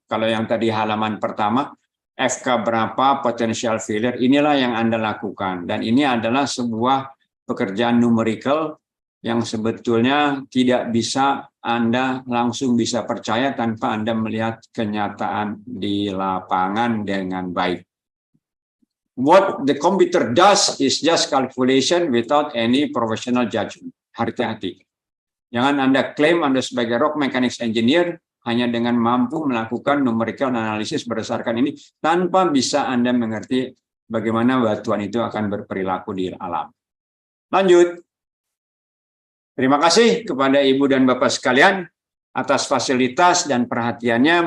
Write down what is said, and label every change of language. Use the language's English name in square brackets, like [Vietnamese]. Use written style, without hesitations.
[Indonesian] Kalau yang tadi halaman pertama, FK berapa, potential failure, inilah yang Anda lakukan. Dan ini adalah sebuah pekerjaan numerical yang sebetulnya tidak bisa Anda langsung bisa percaya tanpa Anda melihat kenyataan di lapangan dengan baik. [English] What the computer does is just calculation without any professional judgment. [Indonesian] Hati-hati. Jangan Anda klaim Anda sebagai rock mechanics engineer hanya dengan mampu melakukan numerical analysis berdasarkan ini tanpa bisa Anda mengerti bagaimana batuan itu akan berperilaku di alam. Lanjut. Terima kasih kepada Ibu dan Bapak sekalian atas fasilitas dan perhatiannya.